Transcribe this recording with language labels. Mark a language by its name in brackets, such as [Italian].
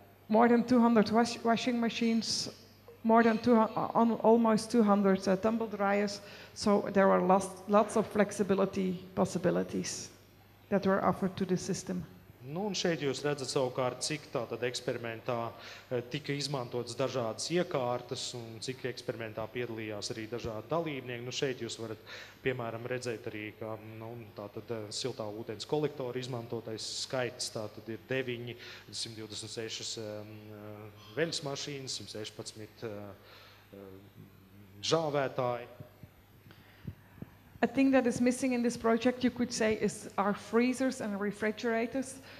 [English] More than 200 washing machines, more than almost 200 tumble dryers. So there were lots of flexibility possibilities that were offered to the system. [Latvian] Un šeit jūs redzat savukārt, cik tātad eksperimentā tika izmantotas dažādas iekārtas un cik eksperimentā piedalījās arī dažādi dalībnieki. Šeit jūs varat, piemēram, redzēt arī, ka tātad siltā ūdens kolektora izmantotais skaits tātad ir 9, 126 veļas mašīnas, 116 žāvētāji. [English] A thing that is missing in this project, you could say, is our freezers and refrigerators.